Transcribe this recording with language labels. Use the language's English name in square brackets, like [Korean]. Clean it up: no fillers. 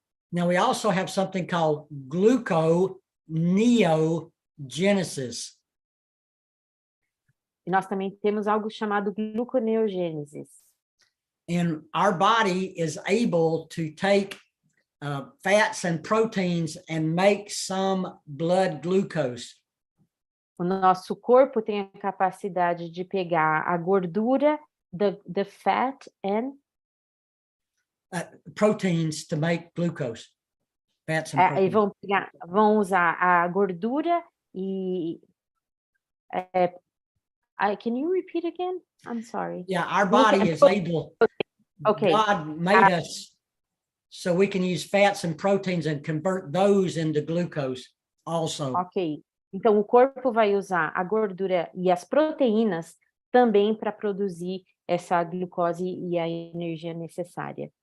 [English] Now we also have something called gluconeogenesis. [Portuguese] E nós também temos algo chamado gluconeogênese. [English] And our body is able to take fats and proteins and make some blood glucose. [Portuguese] O nosso corpo tem a capacidade de pegar a gordura, [English] the fat and proteins to make glucose. Fats and proteins. [Portuguese] Vão usar a gordura e [English] can you repeat again? I'm sorry. Yeah, our body is able. Okay. God made us so we can use fats and proteins and convert those into glucose also. Ok. [Portuguese] Então, o corpo vai usar a gordura e as proteínas também para produzir essa glucose e a energia necessária.